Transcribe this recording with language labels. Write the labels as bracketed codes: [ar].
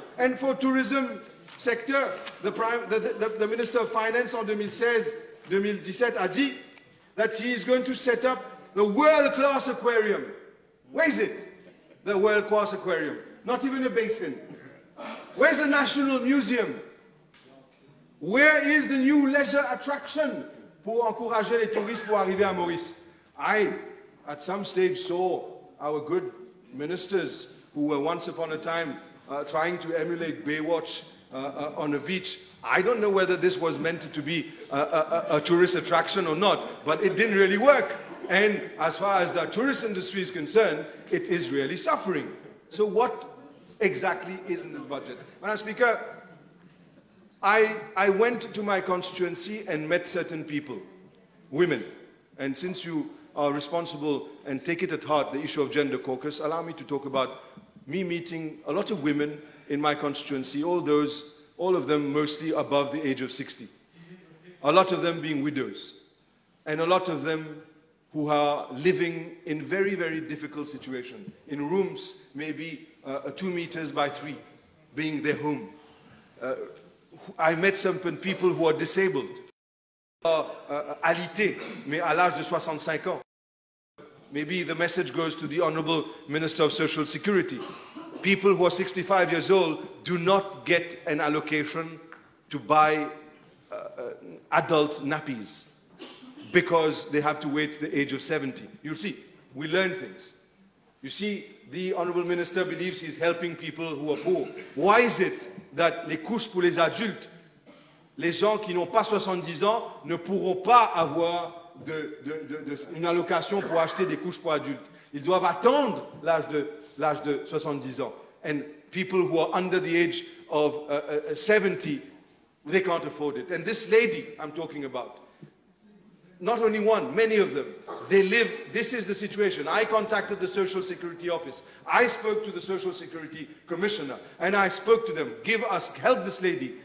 [en] And for tourism sector, the Minister of Finance [fr] en 2016-2017 a dit [en] that he is going to set up the world-class aquarium. Where is it? The world-class aquarium. Not even a basin. Where's the National Museum? Where is the new leisure attraction [fr] pour encourager les touristes pour arriver à Maurice? [en] I, at some stage, saw our good ministers who were once upon a time trying to emulate Baywatch on a beach. I don't know whether this was meant to be a tourist attraction or not, but it didn't really work. And as far as the tourist industry is concerned, it is really suffering. So what exactly is in this budget? Madam Speaker, I went to my constituency and met certain people, women. And since you are responsible and take it at heart, the issue of gender caucus, allow me to talk about me meeting a lot of women in my constituency, all of them mostly above the age of 60. A lot of them being widows. And a lot of them who are living in very, very difficult situations, in rooms maybe 2 meters by 3, being their home. I met some people who are disabled, [fr] alités, mais à l'âge de 65 ans. [en] Maybe the message goes to the Honorable Minister of Social Security. People who are 65 years old do not get an allocation to buy adult nappies because they have to wait the age of 70. You'll see, we learn things. You see, the Honorable Minister believes he's helping people who are poor. Why is it that [fr] les couches pour les adultes, les gens qui n'ont pas 70 ans ne pourront pas avoir une allocation pour acheter des couches pour adultes? Ils doivent attendre l'âge de 70 ans. [en] And people who are under the age of 70, they can't afford it. And this lady I'm talking about, not only one, many of them, they live, this is the situation. I contacted the Social Security Office. I spoke to the Social Security Commissioner, and I spoke to them, help this lady.